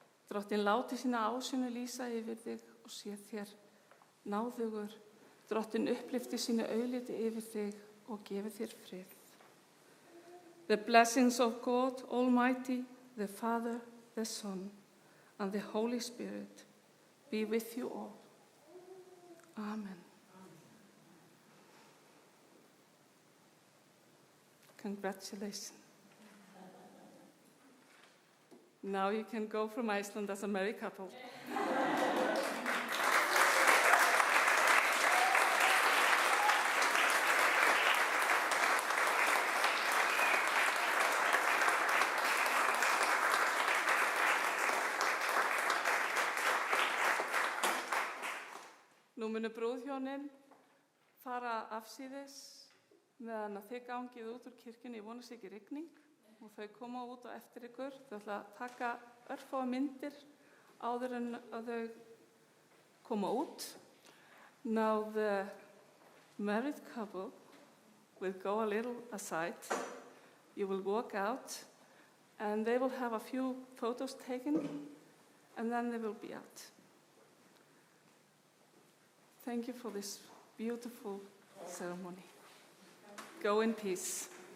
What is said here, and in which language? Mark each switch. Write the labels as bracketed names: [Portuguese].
[Icelandic] Drottinn láti sína ásýnu lýsa yfir þig og sé þér náðugur. Drottinn upplyfti sínu augliti yfir þig og gefi þér frið. [English] The blessings of God Almighty, the Father, the Son, and the Holy Spirit be with you all. Amen. Congratulations. Now you can go from Iceland as a married couple. [Icelandic] Nú munu brúðhjónin fara afsíðis meðan að þið gangið út úr kirkjunni, ég vonast ekki rigning, og þau koma út á eftir ykkur. Þau ætla að taka örfáa myndir áður en að þau koma út. [English] Now the married couple will go a little aside. You will walk out and they will have a few photos taken and then they will be out. Thank you for this beautiful ceremony. Go in peace.